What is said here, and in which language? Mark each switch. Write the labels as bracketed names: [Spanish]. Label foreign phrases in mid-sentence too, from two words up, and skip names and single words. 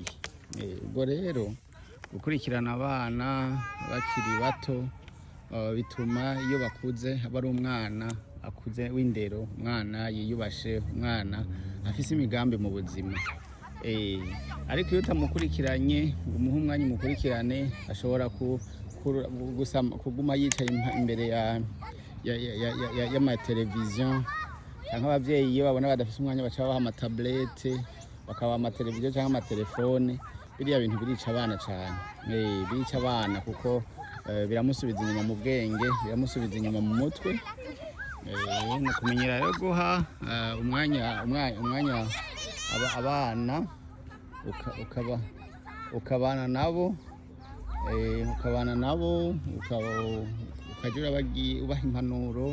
[Rundi] Ubwo rero gukurikirana abana bakiri bato bituma iyo bakuze aba ari umwana akuze w'indero, umwana yiyubashe, umwana afise imigambi mu buzima. Ariko iyo utamukurikiranye umuha umwanya umukurikirane ashobora kuguma yicaye imbere y'amateleviziyo cyangwa ababyeyi iyo babona badafise umwanya baca babaha amatablete bakabaha amateleviziyo cyangwa amatelefone. Biriya bintu birica abana cyane, birica abana kuko biramusubiza inyuma mu bwenge, biramusubiza inyuma mu mutwe. Ni kumenyera rero guha umwanya abana ukabana nabo ukabana nabo ukajya ubaha impanuro